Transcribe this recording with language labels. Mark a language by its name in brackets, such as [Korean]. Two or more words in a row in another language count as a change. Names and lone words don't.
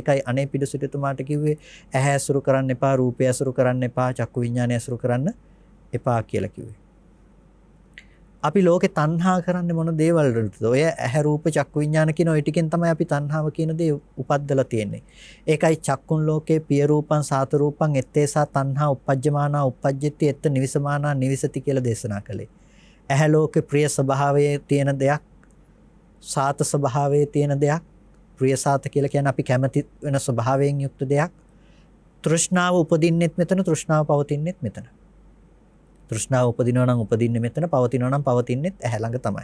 [Sinhala] ඒකයි අනේපිඩු සිටුතුමාට කිව්වේ ඇහැ ඇසුරු කරන්න එපා, රූපය ඇසුරු කරන්න එපා, චක්කු විඥානය ඇසුරු කරන්න එපා කියලා කිව්වේ. අපි ලෝකේ තණ්හා කරන්නේ මොන දේවල් වලටද? ඔය ඇහැ රූප චක්කු විඥාන කියන ওই ටිකෙන් තමයි අපි තණ්හාව කියන දේ උපද්දලා තියෙන්නේ. [Pali] ඒකයි චක්කුන් ලෝකේ පිය රූපං සාත රූපං ettesa තණ්හා uppajjamana uppajjati etta nivisamana nivisati [Sinhala] කියලා දේශනා කළේ. ඇහැ ලෝකේ ප්‍රිය ස්වභාවයේ තියෙන දෙයක්, සාත ස්වභාවයේ තියෙන දෙයක්, ප්‍රිය සාත කියලා කියන්නේ අපි කැමති වෙන ස්වභාවයෙන් යුක්ත දෙයක්. තෘෂ්ණාව උපදින්නෙත් මෙතන, තෘෂ්ණාව පවතින්නෙත් මෙතන. තෘෂ්ණාව උපදිනවා නම් උපදින්නේ මෙතන, පවතිනවා නම් පවතින්නෙත් ඇහැ ළඟ තමයි.